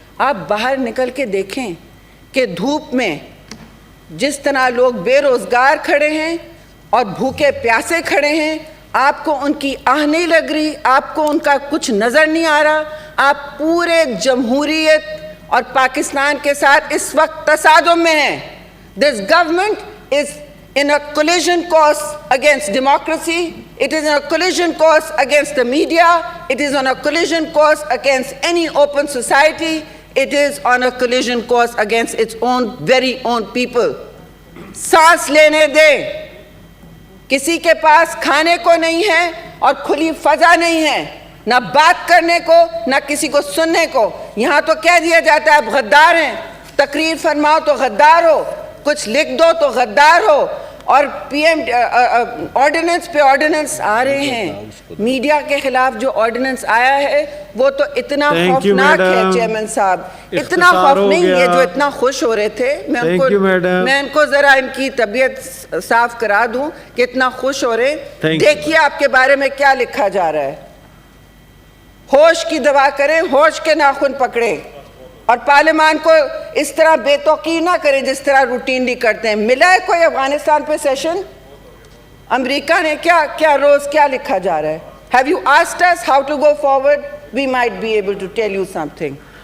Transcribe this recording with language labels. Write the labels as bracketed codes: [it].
[ur] آپ باہر نکل کے دیکھیں کہ دھوپ میں جس طرح لوگ بے روزگار کھڑے ہیں اور بھوکے پیاسے کھڑے ہیں, آپ کو ان کی آہ نہیں لگ رہی, آپ کو ان کا کچھ نظر نہیں آ رہا. آپ پورے جمہوریت اور پاکستان کے ساتھ اس وقت تصادم میں ہیں. [en] This government is in a collision course against democracy. It is in a collision course against the media. It is on a collision course against any open society. It is on a collision course against its own very own people. [ur] سانس لینے دیں, کسی کے پاس کھانے کو نہیں ہے اور کھلی فضا نہیں ہے، نہ بات کرنے کو نہ کسی کو سننے کو. یہاں تو کہہ دیا جاتا ہے آپ غدار ہیں، تقریر فرماؤ تو غدار ہو، کچھ لکھ دو تو غدار ہو. اور پی ایم آرڈیننس پہ آرڈیننس آ رہے ہیں. میڈیا کے خلاف جو آرڈیننس آیا ہے وہ تو اتنا خوفناک ہے چیئرمین صاحب، اتنا خوف نہیں. یہ جو اتنا خوش ہو رہے تھے، میں ان کو ذرا ان کی طبیعت صاف کرا دوں کہ اتنا خوش ہو رہے. دیکھیے آپ کے بارے میں کیا لکھا جا رہا ہے. ہوش کی دوا کریں، ہوش کے ناخن پکڑیں اور پارلیمان کو اس طرح بے توقیر نہ کریں جس طرح روٹینلی کرتے ہیں. ملا ہے کوئی افغانستان پہ سیشن؟ امریکہ نے کیا روز کیا لکھا جا رہا ہے؟ [en] Have you asked us how to go forward? We might be able to tell you something.